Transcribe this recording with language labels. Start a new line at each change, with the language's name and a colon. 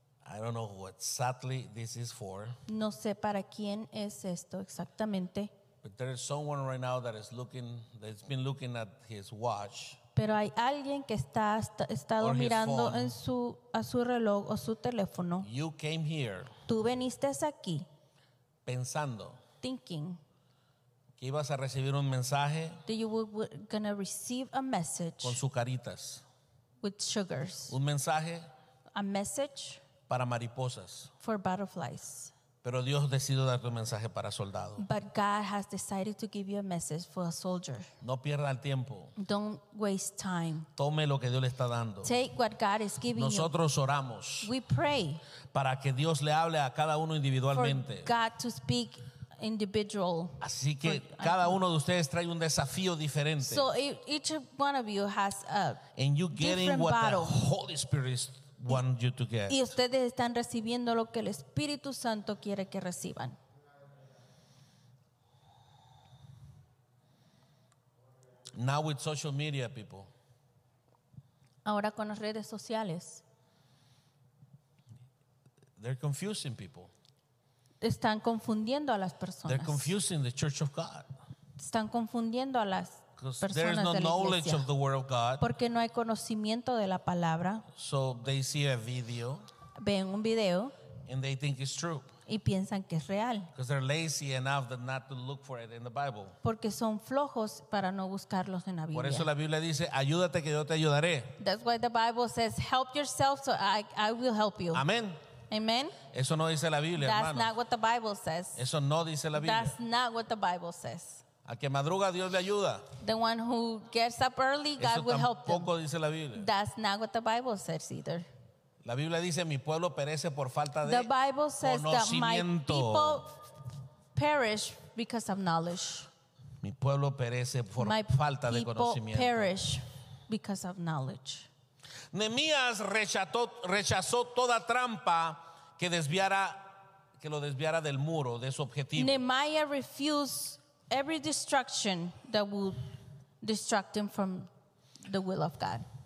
English: I don't know what exactly this is for.
Spanish: No sé para quién es esto exactamente.
English: But there is someone right now that is looking, that's been looking at his watch.
Spanish: Pero hay alguien que está estado mirando en su a su reloj o su teléfono.
English: You came here.
Spanish: Tú veniste aquí. Pensando.
English: Thinking.
Spanish: Que ibas a recibir un mensaje.
English: That you were going to receive a message.
Spanish: Con sucaritas.
English: With sugars.
Spanish: Un mensaje.
English: A message.
Spanish: Para mariposas.
English: For butterflies.
Spanish: Pero Dios decidió dar un mensaje para soldado.
English: But God has decided to give you a message for a soldier.
Spanish: No pierda el tiempo.
English: Don't waste time.
Spanish: Tome lo que Dios le está dando.
English: Take what God is giving
Spanish: Nosotros
English: you.
Spanish: Oramos.
English: We pray.
Spanish: Para que Dios le hable a cada uno individualmente.
English: For God to speak individual.
Spanish: Así que cada uno de ustedes trae un desafío diferente.
English: So each one of you has a And you getting different what battle. The Holy Spirit is Want you to get.
Spanish: Y ustedes están recibiendo lo que el Espíritu Santo quiere que reciban.
English: Now with social media, people.
Spanish: Ahora con las redes sociales.
English: They're confusing people.
Spanish: Están confundiendo a las personas.
English: They're confusing the church of God.
Spanish: Están confundiendo a las
English: Because there is no knowledge of the word of God.
Spanish: Porque no hay conocimiento de la palabra.
English: So they see a video.
Spanish: Ven un video.
English: And they think it's true.
Spanish: Y piensan que es real.
English: Because they're lazy enough that not to look for it in the Bible.
Spanish: Porque son flojos para no buscarlos en la Biblia. Por eso la Biblia dice, ayúdate que yo te ayudaré.
English: That's why the Bible says, help yourself so I will help you. Amen. Amen.
Spanish: Eso no dice la Biblia,
English: That's
Spanish: hermano.
English: Not what the Bible says.
Spanish: Eso no dice la Biblia.
English: That's not what the Bible says.
Spanish: A que madruga Dios le ayuda.
English: The one who gets up early, God will help them.
Spanish: Eso tampoco dice la Biblia.
English: That's not what the Bible says either.
Spanish: La Biblia dice, mi pueblo perece por falta de
English: The Bible says
Spanish: conocimiento.
English: That my people perish because of knowledge.
Spanish: Mi pueblo perece por
English: my
Spanish: falta de conocimiento.
English: My people perish because of knowledge.
Spanish: Nehemías rechazó toda trampa que lo desviara del muro, de su objetivo.
English: Nehemiah refused every distraction that would distract him from the will of God.